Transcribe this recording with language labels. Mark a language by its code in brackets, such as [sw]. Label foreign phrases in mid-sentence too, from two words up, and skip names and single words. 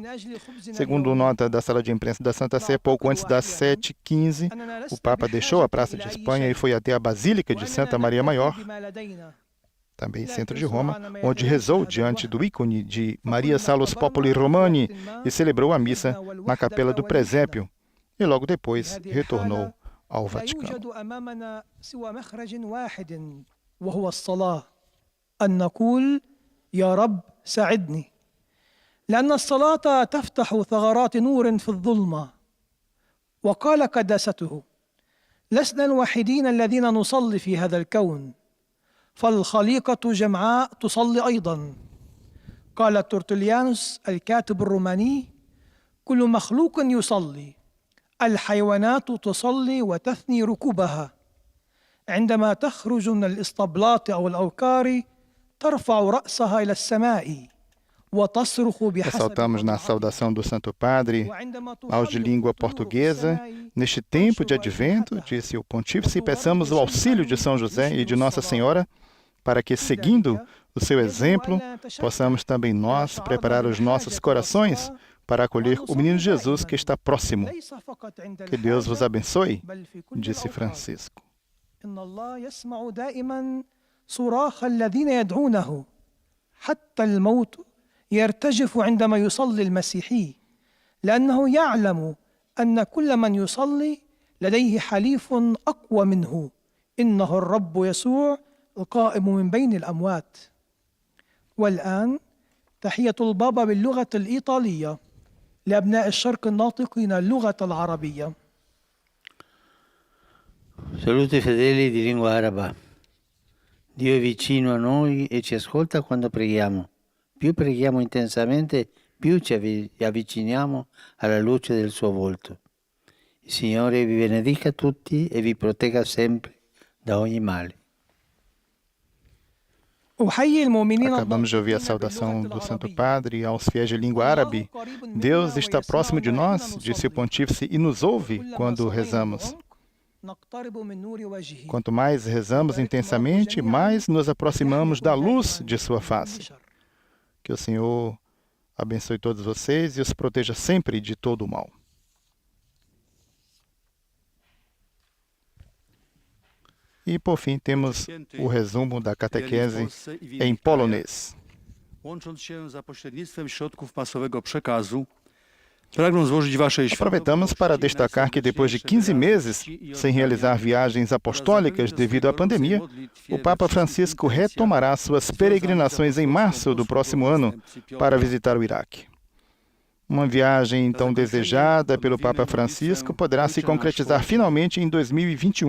[pt] Segundo nota da sala de imprensa da Santa Sé, pouco antes das 7h15, o Papa deixou a Praça de Espanha e foi até a Basílica de Santa Maria Maior, também centro de Roma, onde rezou diante do ícone de Maria Salus Populi Romani e celebrou a missa na Capela do Presépio, e logo depois retornou ao Vaticano. [ar] يا رب ساعدني لأن الصلاة تفتح ثغرات نور في الظلمة وقال قداسته لسنا الوحيدين الذين نصلي في هذا الكون، فالخليقة جمعاء تصلي أيضا. قال ترتليانوس الكاتب الروماني: كل مخلوق يصلي، الحيوانات تصلي وتثني ركوبها، عندما تخرج من الإسطبلات أو الأوكار ترفع رأسها إلى السماء وتصرخ بحسب [pt] Ressaltamos na saudação do Santo Padre aos de língua portuguesa: neste tempo de advento, disse o Pontífice, peçamos o auxílio de São José e de Nossa Senhora para que, seguindo o seu exemplo, possamos também nós preparar os nossos corações para acolher o menino Jesus que está próximo. Que Deus vos abençoe, disse Francisco. [ar] إن الله يسمع دائما صراخ الذين يدعونه، حتى الموت يرتجف عندما يصلي المسيحي، لأنه يعلم أن كل من يصلي لديه حليف أقوى منه، إنه الرب يسوع القائم من بين الأموات. والآن تحية البابا باللغة الإيطالية لأبناء الشرق الناطقين اللغة العربية. [it] Saluti fedeli di lingua araba. Dio è vicino a noi e ci ascolta quando preghiamo. Più preghiamo intensamente, più ci avviciniamo alla luce del suo volto. Il Signore vi benedica tutti e vi protegga sempre da ogni male. [pt] Acabamos de ouvir a saudação do Santo Padre aos fiéis de língua árabe. Deus está próximo de nós, disse o Pontífice, e nos ouve quando rezamos. Quanto mais rezamos intensamente, mais nos aproximamos da luz de sua face. Que o Senhor abençoe todos vocês e os proteja sempre de todo o mal. E, por fim, temos o resumo da catequese em polonês. [pl] Łącząc się za pośrednictwem środków masowego przekazu, pragnę złożyć waszej [pt] Aproveitamos para destacar que depois de 15 meses sem realizar viagens apostólicas devido à pandemia, o Papa Francisco retomará suas peregrinações em março do próximo ano para visitar o Iraque. Uma viagem tão desejada pelo Papa Francisco poderá se concretizar finalmente em 2021.